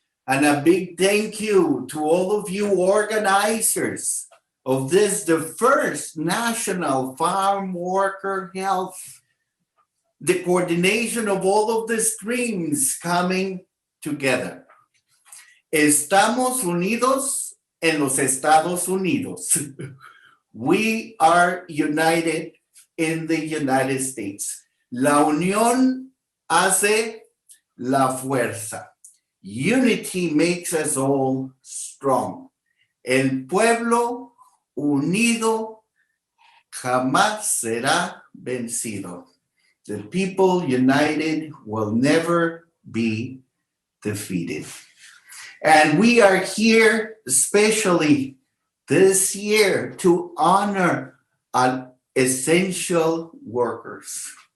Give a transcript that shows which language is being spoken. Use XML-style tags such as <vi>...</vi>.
<en>And a big thank you to all of you organizers of this, the first National Farm Worker Health, the coordination of all of the streams coming together.</en> <es>Estamos unidos en los Estados Unidos.</es> <en>We are united in the United States.</en> <es>La unión hace la fuerza.</es> <en>Unity makes us all strong.</en> <es>El pueblo unido jamás será vencido.</es> <en>The people united will never be defeated. And we are here especially this year to honor essential workers.</en>